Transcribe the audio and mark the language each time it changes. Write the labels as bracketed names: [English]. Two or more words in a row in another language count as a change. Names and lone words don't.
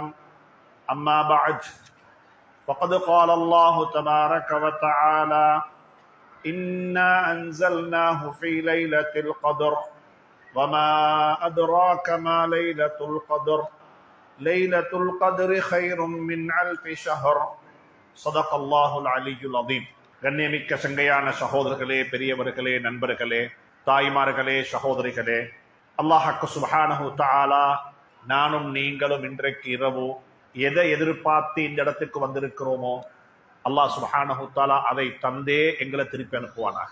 [Arabic] أما بعد، فقد قال الله تبارك وتعالى: إنا أنزلناه في ليلة القدر وما أدراك ما ليلة القدر ليلة القدر خير من ألف شهر صدق الله العلي العظيم. [Tamil] கண்ணியமிக்க சங்கையான சகோதரர்களே, பெரியவர்களே, நண்பர்களே, தாய்மார்களே, சகோதரிகளே, அல்லாஹ் [Arabic] سبحانه وتعالى [Tamil] நானும் நீங்களும் இன்றைக்கு இரவு எதை எதிர்பார்த்து இந்த இடத்துக்கு வந்திருக்கிறோமோ அல்லாஹ் [Arabic] سبحانه وتعالى [Tamil] அதை தந்தே எங்களை திருப்பி அனுப்புவானாக.